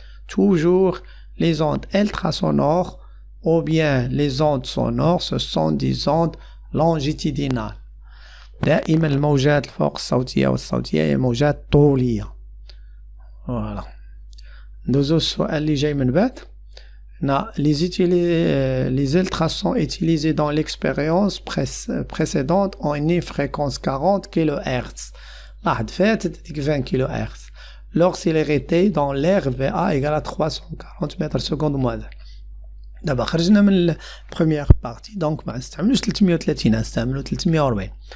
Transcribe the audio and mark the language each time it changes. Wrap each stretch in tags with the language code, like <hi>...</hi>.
<fr>toujours les ondes ultrasonores ou bien les ondes sonores ce sont des ondes longitudinales.</fr> <ar>دائما الموجات الفوق الصوتية والصوتية هي موجات طولية. voilà. ندوزو السؤال اللي جاي من بعد.</ar> <fr>les ultrasons utilisés dans l'expérience précédente ont une fréquence 40 kHz.</fr> <ar>واحد فاتت ديك 20 kHz.</ar> <fr>leur célérité dans l'air VA égale à 340 mètres secondes moins 1.</fr> <ar>دابا خرجنا من البروميير بارتي دونك ما نستعملوش 330 نستعملو 340.</ar>